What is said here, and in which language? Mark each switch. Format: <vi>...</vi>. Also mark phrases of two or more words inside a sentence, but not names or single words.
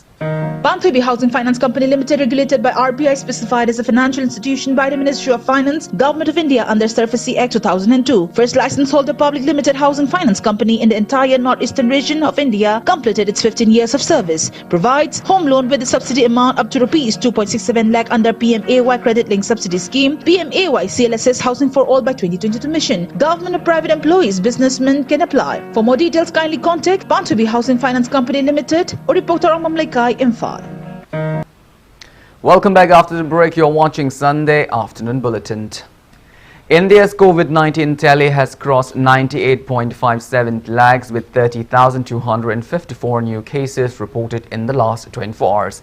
<en>Banthubi Housing Finance Company Limited, regulated by RBI, specified as a financial institution by the Ministry of Finance, Government of India under SARFASI Act 2002. First license holder public limited housing finance company in the entire northeastern region of India, completed its 15 years of service. Provides home loan with a subsidy amount up to rupees 2.67 lakh under PMAY credit linked subsidy scheme, PMAY CLSS Housing for All by 2022 mission. Government or private employees, businessmen can apply. For more details, kindly contact Banthubi Housing Finance Company Limited or reporter Mamlaikai Imphal. Welcome back after the break. You're watching Sunday Afternoon Bulletin. India's COVID-19 tally has crossed 98.57 lakhs with 30,254 new cases reported in the last 24 hours.</en>